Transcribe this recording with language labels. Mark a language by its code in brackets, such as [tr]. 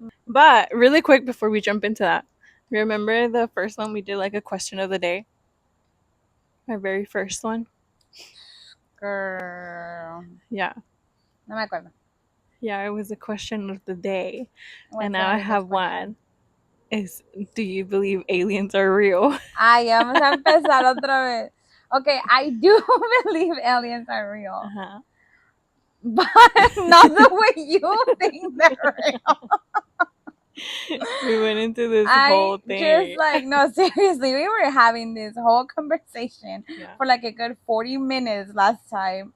[en] But really quick before we jump into that, remember the first one we did like a question of the day? My very first one? Girl. Yeah. [es] No me acuerdo. [en] Yeah, it was a question of the day. What's and now I have one. Is, do you believe aliens are real? [es] Ay, vamos a empezar otra vez. [en] Okay, I do believe aliens are real. Uh-huh. But not the way you think they're real. We went into this whole thing. Just like, no, seriously, we were having this whole conversation for like a good 40 minutes last time.